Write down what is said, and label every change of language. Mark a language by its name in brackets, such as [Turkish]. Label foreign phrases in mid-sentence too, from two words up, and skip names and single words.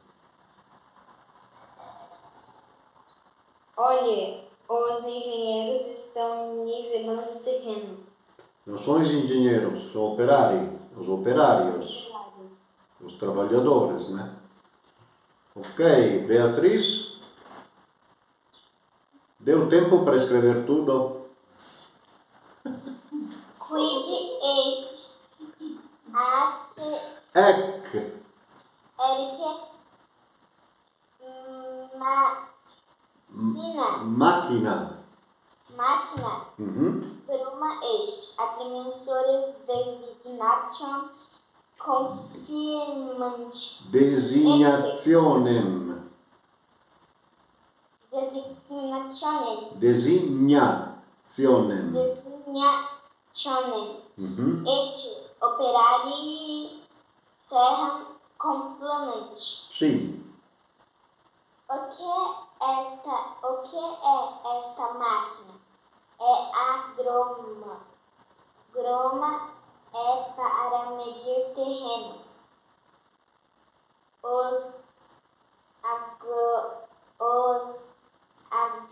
[Portuguese] os engenheiros estão nivelando o terreno. não são os engenheiros, são os operários, os trabalhadores, né? Ok, Beatriz, deu tempo para escrever tudo? [Latin] Quid est Ec. Máquina. Groma est. Agrimensores designation confirmant. Designationem. Et operarii terram complanant. [Portuguese] Sim. O que é esta máquina? É a groma. Groma é para medir terrenos. Os